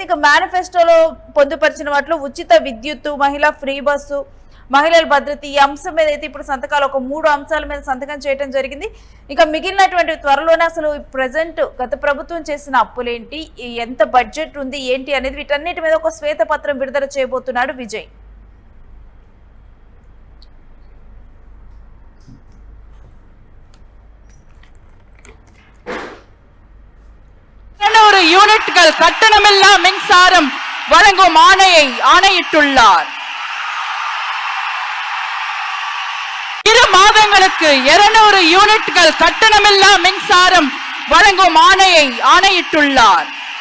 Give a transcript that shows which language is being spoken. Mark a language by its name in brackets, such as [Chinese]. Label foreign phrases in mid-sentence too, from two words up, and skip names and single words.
[Telugu] ఇక మేనిఫెస్టోలో పొందుపరిచిన వాటిలో ఉచిత విద్యుత్తు, మహిళా [English] free bus, [Telugu] మహిళల భద్రత, ఈ అంశం మీద అయితే ఇప్పుడు సంతకాలు ఒక 3 అంశాల మీద సంతకం చేయడం జరిగింది. ఇక మిగిలినటువంటి త్వరలోనే అసలు ప్రజెంట్ గత ప్రభుత్వం చేసిన అప్పులేంటి, ఎంత బడ్జెట్ ఉంది ఏంటి అనేది వీటన్నిటి మీద ఒక శ్వేతపత్రం విడుదల చేయబోతున్నాడు విజయ్. [Tamil] யூனிட்கள் கட்டணமில்லா மின்சாரம் வழங்கும் ஆணையை ஆணையிட்டுள்ளார். 2 மாதங்களுக்கு 200 யூனிட்கள் கட்டணமில்லா மின்சாரம் வழங்கும் ஆணையை ஆணையிட்டுள்ளார்.